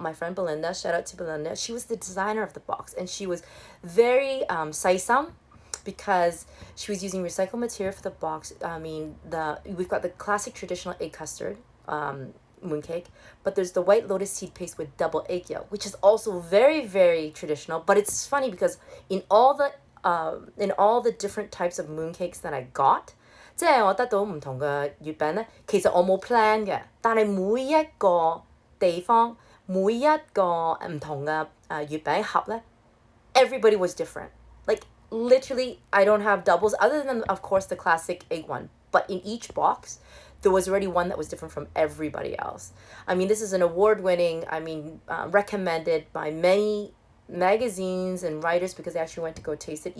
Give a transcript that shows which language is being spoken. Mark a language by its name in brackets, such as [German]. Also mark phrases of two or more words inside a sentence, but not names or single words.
[English] My friend Belinda, shout out to Belinda. She was the designer of the box, and she was very saisam, because she was using recycled material for the box. I mean, we've got the classic traditional egg custard mooncake, but there's the white lotus seed paste with double egg yolk, which is also very, very traditional. But it's funny because in all the different types of mooncakes that I got, [Cantonese] 即係我得到唔同嘅月餅咧，其實我冇 plan 嘅，但係每一個地方每一個唔同嘅月餅盒咧 [English] everybody was different. Like literally, I don't have doubles other than, of course, the classic egg one. But in each box, there was already one that was different from everybody else. I mean, this is an award-winning, recommended by many magazines and writers because they actually went to go taste it.